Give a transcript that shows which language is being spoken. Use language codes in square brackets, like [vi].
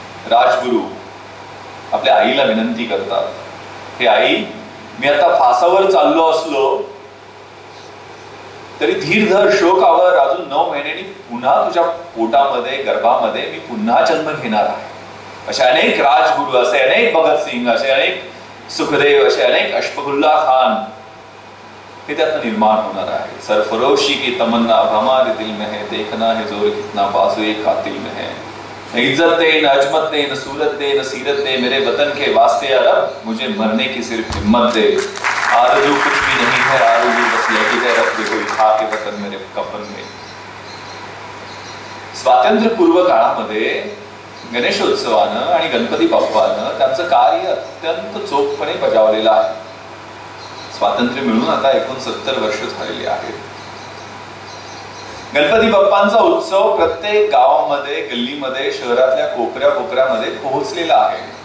[mr] राजगुरु आपल्या आईला विनंती करतात, हे आई, मी आता फासावर चाललो असलो तरी धीर धर, शोक आवर, अजून 9 महिन्यांनी पुन्हा तुझ्या पोटामध्ये, गर्भामध्ये मी पुन्हा जन्म घेणार आहे. असे अनेक राजगुरु, असे अनेक भगतसिंग, असे अनेक सुखदेव, असे अनेक अशफाकुल्ला खान हे त्यातनं निर्माण होणार आहे. [hi] सरफरोशी की तमन्ना अब हमारे दिल में है, देखना है जोर कितना बाजुए कातिल में है. न इज्जत दे, न अजमत दे, न सूरत दे, न सीरत दे, मेरे वतन के वास्ते अरब, मुझे मरने की सिर्फ हिम्मत दे. आरज़ू कुछ भी नहीं है, आरज़ू बस यही है, रख दे कोई खा के वतन मेरे कफन में. [mr] स्वातंत्र्यपूर्व काळामध्ये गणेशोत्सवानं आणि गणपती बाप्पानं त्यांचं कार्य अत्यंत चोखपणे बजावलेलं आहे. स्वातंत्र्य मिळून आता 69 वर्ष झालेली आहेत. गणपती बाप्पांचा उत्सव प्रत्येक गावामध्ये, गल्लीमध्ये, शहरातल्या कोपऱ्यामध्ये पोहोचलेला आहे.